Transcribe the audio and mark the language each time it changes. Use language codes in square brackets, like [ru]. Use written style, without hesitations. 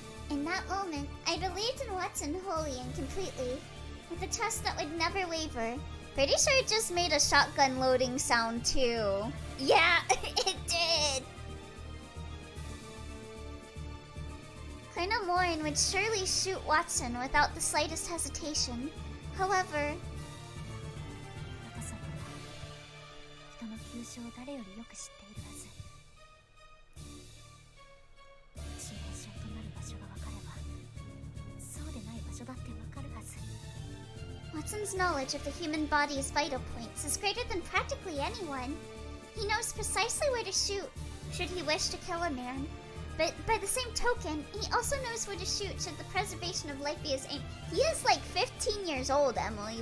[en] In that moment, I believed in Watson wholly and completely, with a trust that would never waver. Pretty sure it just made a shotgun loading sound too. Yeah, it did! Colonel Morin would surely shoot Watson without the slightest hesitation. However, [ja] ワトさんは人の急所を誰よりよく知っているはず。致命傷となる場所が分かれば、そうでない場所だって分かるはず。 [en] Watson's knowledge of the human body's vital points is greater than practically anyone. He knows precisely where to shoot, should he wish to kill a man. But by the same token, he also knows where to shoot should the preservation of life be his aim. He is like 15 years old, Emily.